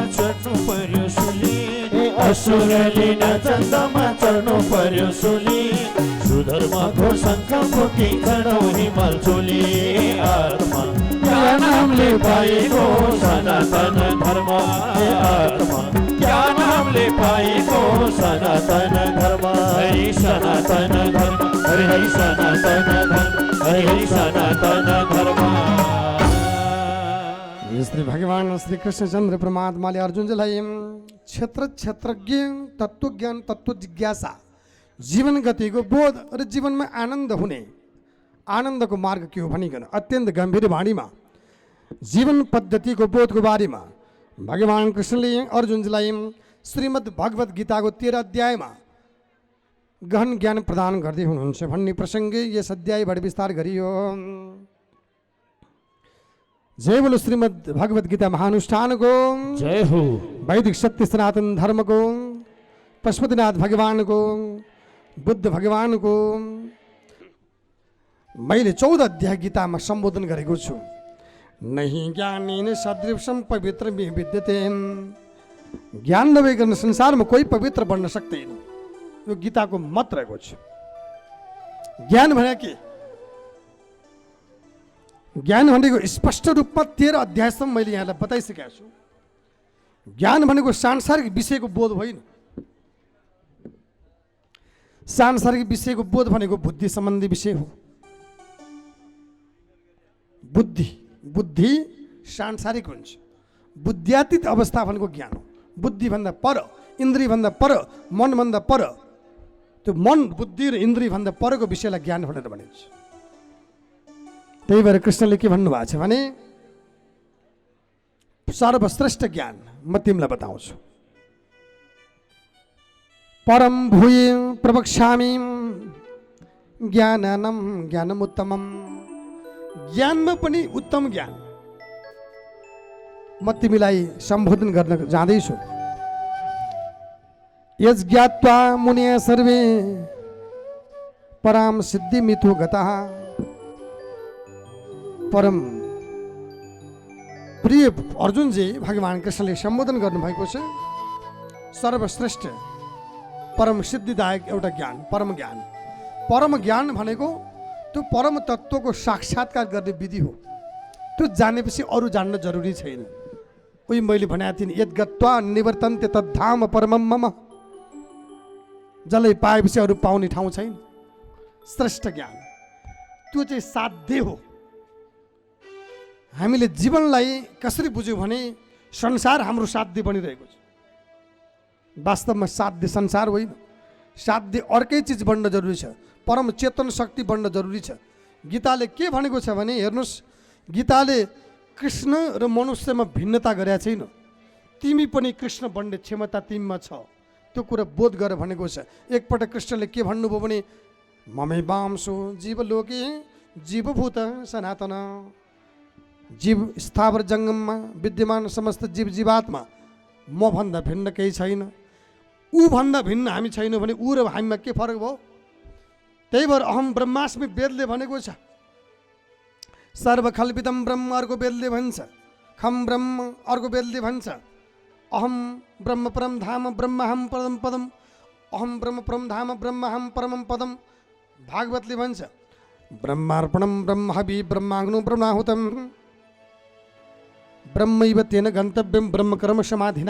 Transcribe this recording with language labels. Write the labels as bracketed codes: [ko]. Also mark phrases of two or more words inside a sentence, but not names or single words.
[ne] चढ्नु पर्यो सुली असुरले नचन्दामा चढ्नु पर्यो सुली सुधर्मको शङ्ख फुकी चढौ हिमाल चोली आत्मा ज्ञान हामीले पाएको सनातन धर्म आत्मा ज्ञान हामीले पाएको सनातन धर्म हरि सनातन धर्म हरि सनातन धर्म हरि सनातन धर्म श्री भगवान श्री कृष्णचंद्र परमात्माले अर्जुनजीलाई क्षेत्र क्षेत्रज्ञ तत्त्वज्ञान तत्त्व जिज्ञासा जीवन गतिको बोध र जीवनमा आनन्द हुने आनन्दको मार्ग के हो भनिकन अत्यन्त गम्भीर वाणीमा जीवन पद्धतिको बोधको बारेमा भगवान कृष्णले अर्जुनजीलाई श्रीमद् भगवत गीताको 13 अध्यायमा गहन ज्ञान प्रदान गर्दै हुनुहुन्छ भन्ने प्रसङ्ग यस अध्यायबाट विस्तार गरियो। जय बोलो श्रीमद् भगवत गीता महानुष्ठानको जय हो। वैदिक सत्य सनातन धर्मको पशुपतिनाथ भगवानको बुद्ध भगवानको मैले 14 अध्याय गीतामा सम्बोधन गरेको छु। [sa] नहि ज्ञानेन सदृशं पवित्र विद्यते [ne] ज्ञान नभइकन संसारमा कोही पवित्र बन्न सक्दैन। यो गीताको मत रहेको छ। ज्ञान भने के? ज्ञान भनेको स्पष्ट रूपमा 13 अध्यायसम्म मैले यहाँलाई बताइसकेको छु। ज्ञान भनेको सांसारिक विषयको बोध होइन। सांसारिक विषयको बोध भनेको बुद्धि सम्बन्धी विषय हो। बुद्धि सांसारिक हुन्छ। बुद्ध्यातीत अवस्था भनेको ज्ञान हो। बुद्धिभन्दा पर, इन्द्रियभन्दा पर, मनभन्दा पर, त्यो मन बुद्धि र इन्द्रियभन्दा परको विषयलाई ज्ञान भनेर भनिन्छ। त्यही भएर कृष्णले के भन्नुभएको छ भने सर्वश्रेष्ठ ज्ञान म तिमीलाई बताउँछु। [sa] परम भूय प्रवक्ष्यामि ज्ञाननम ज्ञानमुत्तमम [ne] ज्ञानमा पनि उत्तम ज्ञान म तिमीलाई सम्बोधन गर्न जाँदैछु। [sa] यज ज्ञात्वा मुनयः सर्वे पराम सिद्धि मिथो गतः [ne] परम प्रिय अर्जुनजी भगवान कृष्णले सम्बोधन गर्नुभएको छ। सर्वश्रेष्ठ परम सिद्धिदायक एउटा ज्ञान परम ज्ञान। परम ज्ञान भनेको त्यो परम तत्त्वको साक्षात्कार गर्ने विधि हो। त्यो जानेपछि अरू जान्न जरुरी छैन। उही मैले भनेको थिएँ [sa] यद्गत्वा निवर्तन्ते तद्धाम परमम मम [ne] जसलाई पाएपछि अरू पाउने ठाउँ छैन। श्रेष्ठ ज्ञान त्यो चाहिँ साध्य हो। हामीले जीवनलाई कसरी बुझ्यौँ भने संसार हाम्रो साध्य बनिरहेको छ। वास्तवमा साध्य संसार होइन। साध्य अर्कै चिज बन्न जरुरी छ। परम चेतन शक्ति बन्न जरुरी छ। गीताले के भनेको छ भने हेर्नुहोस्, गीताले कृष्ण र मनुष्यमा भिन्नता गरेका छैन। तिमी पनि कृष्ण बन्ने क्षमता तिमीमा छ, त्यो कुरा बोध गर भनेको छ। एकपल्ट कृष्णले के भन्नुभयो भने [sa] ममै वांसो जीवलोके जीवभूत सनातन [ne] जीव स्थावर जङ्गममा विद्यमान समस्त जीव जीवात्मा म भन्दा भिन्न केही छैन। ऊ भन्दा भिन्न हामी छैनौँ भने ऊ र हामीमा के फरक भयो? त्यही भएर [sa] अहम ब्रह्मास्मि [ne] वेदले भनेको छ। [sa] सर्वखल्पितम ब्रह्म [ne] अर्को वेदले भन्छ, [sa] खम ब्रह्म [ne] अर्को वेदले भन्छ, [sa] अहम ब्रह्म परम धाम ब्रह्महम परम पदम, अहम ब्रह्म परम धाम ब्रह्महम परमम पदम। [ne] भागवतले भन्छ [sa] ब्रह्मार्पणम ब्रह्म हवि ब्रह्माग्नो ब्रह्माहुतम ब्रह्मैव तेन गन्तव्यम ब्रह्म कर्म समाधिना।